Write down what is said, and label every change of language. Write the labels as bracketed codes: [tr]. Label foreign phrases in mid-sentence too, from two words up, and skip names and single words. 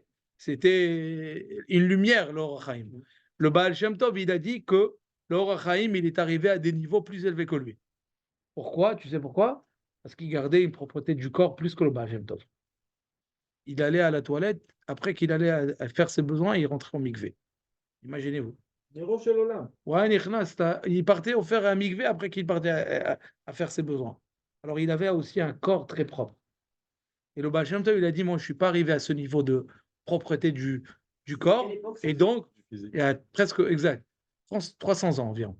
[fr] C'était une lumière, l'Or HaChaim. Le Baal Shem Tov, il a dit que l'Or HaChaim, il est arrivé à des niveaux plus élevés que lui. Pourquoi? Tu sais pourquoi? Parce qu'il gardait une propreté du corps plus que le Baal Shem Tov. Il allait à la toilette, après qu'il allait à faire ses besoins, il rentrait au mikvé. Imaginez-vous. [he] נרו של עולם. [fr] Ouais, il partait au faire un mikvé après qu'il partait à faire ses besoins. Alors il avait aussi un corps très propre. Et le Baal Shem Tov, il a dit, moi je ne suis pas arrivé à ce niveau de propreté du corps. Et donc, il y a presque, exact, 300 ans environ.